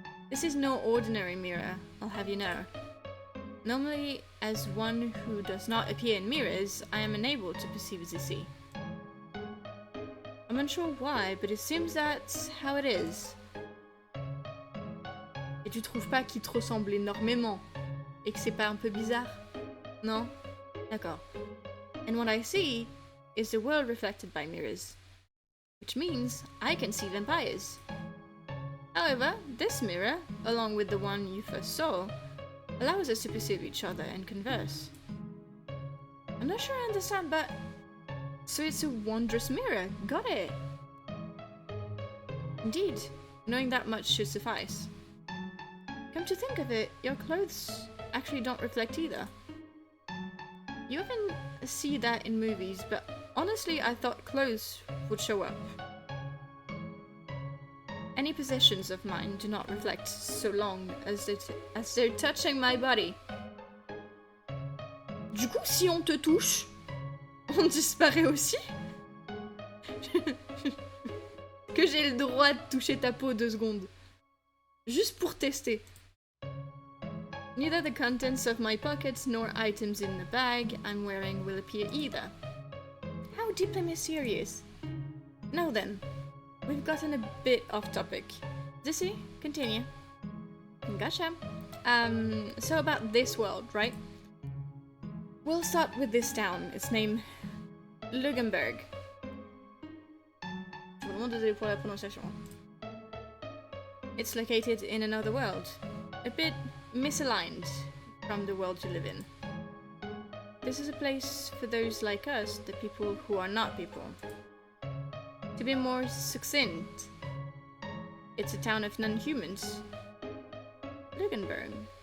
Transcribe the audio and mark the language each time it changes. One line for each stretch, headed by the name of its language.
English: This is no ordinary mirror, I'll have you know. Normally, as one who does not appear in mirrors, I am unable to perceive Zissy. I'm unsure why, but it seems that's how it is.
French: Et tu trouves pas qu'il te ressemble énormément? Et que c'est pas un peu bizarre? Non? D'accord.
English: And what I see is the world reflected by mirrors. Which means I can see vampires. However, this mirror, along with the one you first saw, allows us to perceive each other and converse. I'm not sure I understand, but... So it's a wondrous mirror, got it! Indeed, knowing that much should suffice. Come to think of it, your clothes actually don't reflect either. You often see that in movies, but honestly I thought clothes would show up. Any possessions of mine do not reflect so long as they're touching my body.
French: Du coup, si on te touche, On disparaît aussi? Que j'ai le droit de toucher ta peau 2 secondes. Juste pour tester.
English: Neither the contents of my pockets nor items in the bag I'm wearing will appear either. How deeply mysterious. Now then, we've gotten a bit off topic. Dizzy, continue. Gotcha. So about this world, right? We'll start with this town. It's named Luxembourg.
French: Je suis vraiment désolée pour la prononciation.
English: It's located in another world, a bit misaligned from the world you live in. This is a place for those like us, the people who are not people. To be more succinct, it's a town of non-humans. Luxembourg.